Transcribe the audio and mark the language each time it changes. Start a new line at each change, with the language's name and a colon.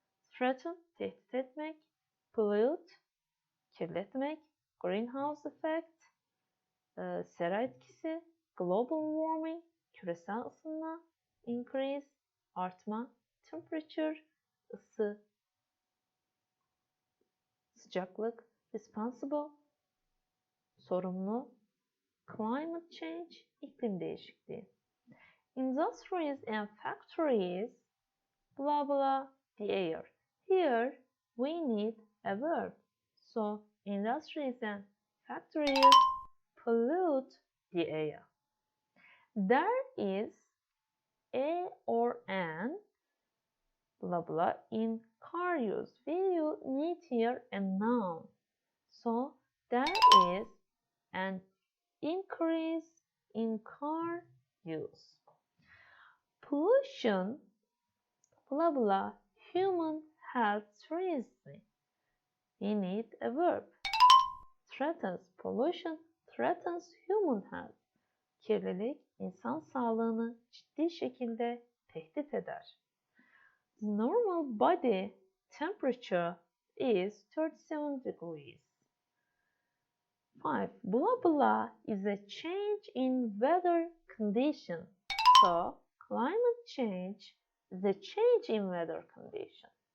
Turkish: Threaten, tehdit etmek, pollute, kirletmek, greenhouse effect, sera etkisi, global warming, küresel ısınma, increase, artma, temperature, ısı, sıcaklık, responsible, sorumlu, climate change, iklim değişikliği.
English: Industries and factories, blah blah, the air. Here we need a verb. So industries and factories pollute the air. There is a or an, blah blah, in car use. We need here a noun. So there is an increase in car use. Pollution, blah blah, human health seriously. We need a verb. Threatens, pollution threatens human health.
Turkish: Kirlilik insan sağlığını ciddi şekilde tehdit eder.
English: The normal body temperature is 37 degrees. 5. Blah blah is a change in weather condition. So, climate change is a change in weather condition.